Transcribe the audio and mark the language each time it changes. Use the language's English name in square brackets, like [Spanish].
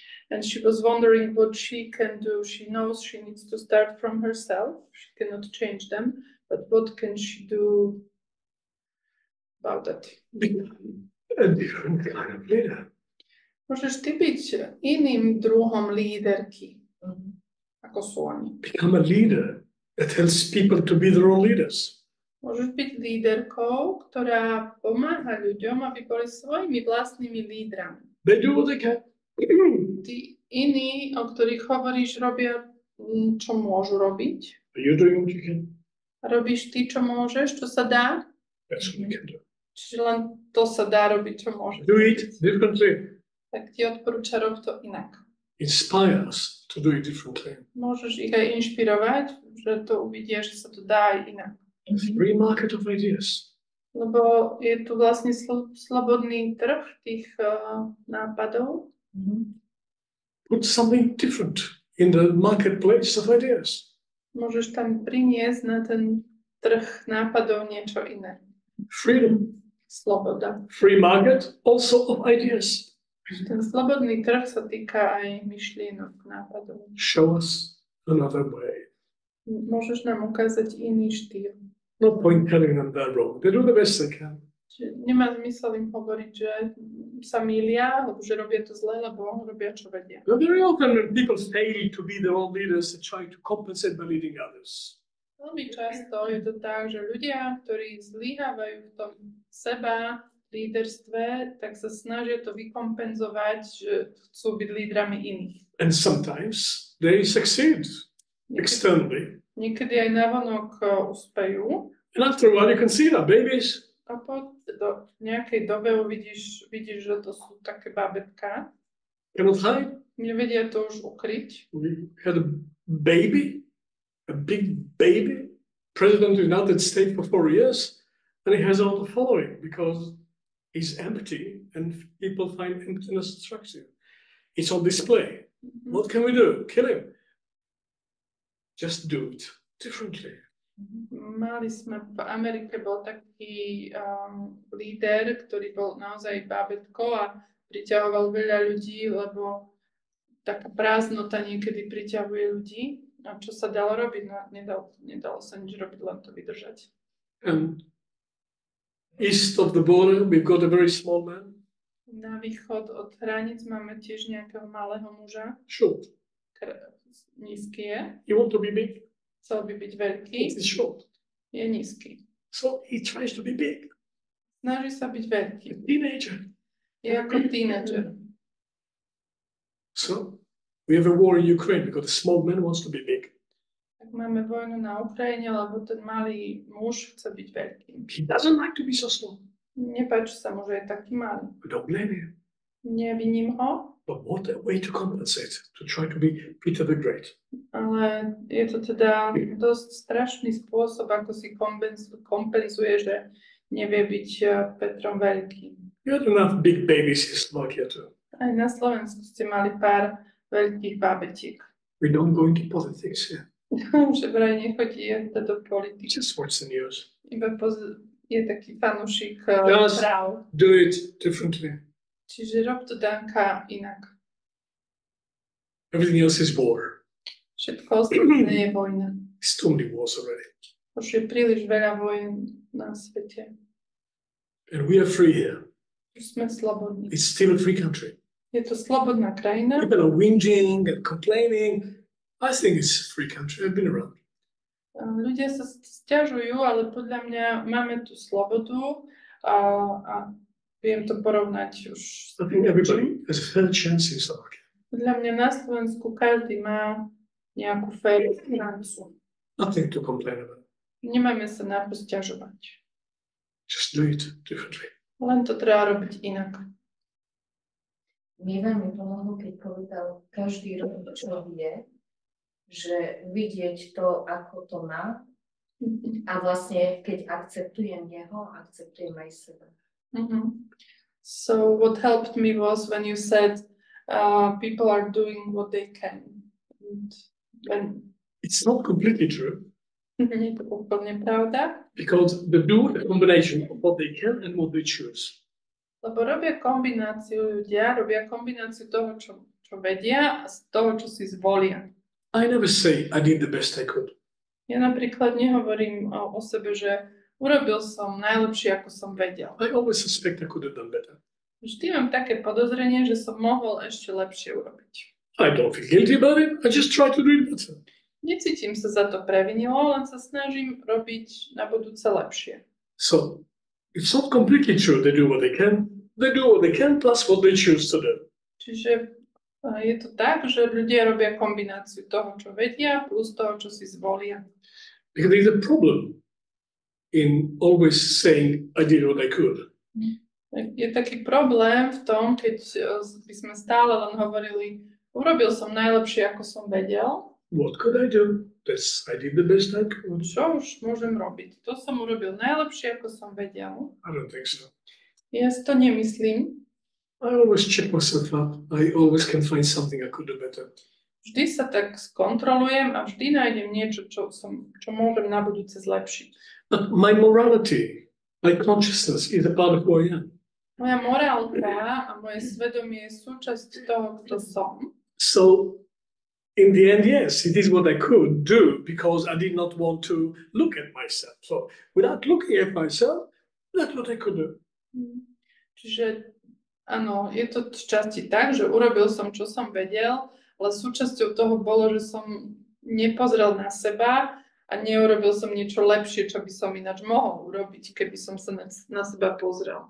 [English] And she was wondering what she can do. She knows she needs to start from herself. She cannot change them, but what can she do about that? Become a different kind of leader. [Polish] Możesz ty być innym [Slovak] druhom líderky, ako sú oni. [English] Become a leader that helps people to be their own leaders. [Slovak] Môžeš byť líderkou, ktorá pomáha ľuďom, aby boli svojimi vlastnými lídrami. [English] They do what they can. [Slovak] Tí iní, o ktorých hovoríš, robia, čo môžu robiť. [English] Are you doing what you can? [Slovak] Robíš ty, čo môžeš, čo sa dá. [English] That's what you can do. [Slovak] Čiže len to sa dá robiť, čo môžeš. [English] Do it differently. [Slovak] Tak ti odporúča, rob to inak. [English] Inspire us to do it differently. [Slovak] Môžeš ich aj inšpirovať, že to uvidia, že sa to dá aj inak. [English] Free market of ideas. [Slovak] Lebo je tu vlastne slobodný trh tých nápadov. [English] Put something different in the marketplace of ideas. [Slovak] Môžeš tam priniesť na ten trh nápadov niečo iné. [English] Freedom. [Slovak] Sloboda. [English] Free market also of ideas. [Slovak] Ten slobodný trh sa týka aj myšlienok, nápadov. [English] Show us another way. [Slovak] Môžeš nám ukázať iný štýl. [English] No point telling them they're wrong. They do the best they can. [Slovak] Čiže nemá zmysel im hovoriť, že sa mýlia, alebo že robia to zle, lebo robia, čo vedia. [English] But very often when people fail to be their own leaders, they try to compensate by leading others. [Slovak] Veľmi často je to tak, že ľudia, ktorí zlyhávajú v tom seba líderstve, tak sa snažia to vykompenzovať, že chcú byť lídrami iných. [English] And sometimes they succeed externally. [Slovak] Niekedy aj navonok úspejú. [English] And after a while you can see that babies. [Slovak] A po nejakej dobe vidíš, že to sú také bábätká. [English] Cannot hide. [Slovak] Nevedia to už ukryť. [English] We had a baby, a big baby, president of the United States for 4 years, and he has all the following because he's empty and people find emptiness attractive. It's on display. What can we do? Kill him. Just do it differently. [Slovak] Mali sme, v Amerike bol taký líder, ktorý bol naozaj bábätko a priťahoval veľa ľudí, lebo taká prázdnota niekedy priťahuje ľudí. A čo sa dalo robiť? No, nedalo sa nič robiť, len to vydržať. [English] And east of the border, we've got a very small man. [Slovak] Na východ od hraníc máme tiež nejakého malého muža. [English] Short. [Slovak] Nízky je. [English] You want to be big? [Slovak] Chcel by byť veľký. [English] He's short. [Slovak] Je nízky. [English] So he tries to be big. [Slovak] Snaží sa byť veľký. [English] A teenager. [Slovak] Je ako tínedžer. [English] So we have a war in Ukraine because the small man wants to be big. [Slovak] Tak máme vojnu na Ukrajine, lebo ten malý muž chce byť veľký. [English] He doesn't like to be so small. [Slovak] Nepáči sa mu, že je taký malý. [English] We don't blame him. [Slovak] Neviním ho, [English] But what a way to compensate, to try to be Peter the Great. [Slovak] ale je to teda dosť strašný spôsob, ako si kompenzuje, že nevie byť Petrom Veľkým. [English] You had enough big babies in Slovakia too. [Slovak] Aj na Slovensku ste mali pár veľkých bábetiek. [English] We don't go into politics here. [Slovak] Že vraj nechodí do politiky. [English] Just watch the news. [Slovak] Iba je taký fanúšik [English] Just [Slovak] práv. [English] do it differently. [Slovak] Čiže rob to, Danka, inak. [English] Everything else is war. [Slovak] Všetko ostatné je vojna. [English] There's too many wars already. [Slovak] Už je príliš veľa vojen na svete. [English] And we are free here. [Slovak] Už sme slobodní. [English] It's still a free country. [Slovak] Je to slobodná krajina. [English] People are whinging and complaining. I think it's a free country. I've been around. [Slovak] Ľudia sa sťažujú, ale podľa mňa máme tu slobodu a viem to porovnať už. [English] I think everybody has a fair chance in Slovakia. [Slovak] Podľa mňa na Slovensku každý má nejakú féru šancu. [English] Nothing to complain about. [Slovak] Nemáme sa na to sťažovať. [English] Just do it differently. [Slovak] Len to treba robiť inak. Mne veľmi pomohlo, keď povedal každý rok, čo vie, že vidieť to, ako to má A vlastne, keď akceptujem jeho, akceptujem aj seba. [English] So what helped me was when you said people are doing what they can. And when It's not completely true [Slovak] nie je to úplne pravda, [English] because they do a combination of what they can and what they choose. [Slovak] lebo robia kombináciu toho, čo vedia a z toho, čo si zvolia. [English] I never say I did the best I could. [Slovak] Ja napríklad nehovorím o sebe, že urobil som najlepšie, ako som vedel. [English] I always suspect I could have done better. [Slovak] Vždy mám také podozrenie, že som mohol ešte lepšie urobiť. [English] I don't feel guilty about it. I just try to do it better. [Slovak] Necítim sa za to previnilo, len sa snažím robiť na budúce lepšie. [English] So it's not completely true. They do what they can. They do what they can plus what they choose to do. [Slovak] Čiže je to tak, že ľudia robia kombináciu toho, čo vedia, plus toho, čo si zvolia. [English] Because there's a problem in always saying I did what I could. [Slovak] Je taký problém v tom, keď by sme stále len hovorili, urobil som najlepšie, ako som vedel. [English] What could I do? I did the best I could. [Slovak] Čo už môžem robiť? To som urobil najlepšie, ako som vedel. [English] I don't think so. [Slovak] Ja si to nemyslím. [English] I always check myself up. I always can find something I could do better. [Slovak] Vždy sa tak skontrolujem a vždy nájdem niečo, čo môžem na budúce zlepšiť. [English] But my morality, my consciousness is a part of who I am. [Slovak] Moja morálka a moje svedomie je súčasť toho, kto som. [English] So in the end, yes, it is what I could do because I did not want to look at myself. So without looking at myself, that's what I could do. [Slovak] Čiže áno, je to z časti tak, že urobil som, čo som vedel, ale súčasťou toho bolo, že som nepozrel na seba a neurobil som niečo lepšie, čo by som ináč mohol urobiť, keby som sa na seba pozrel.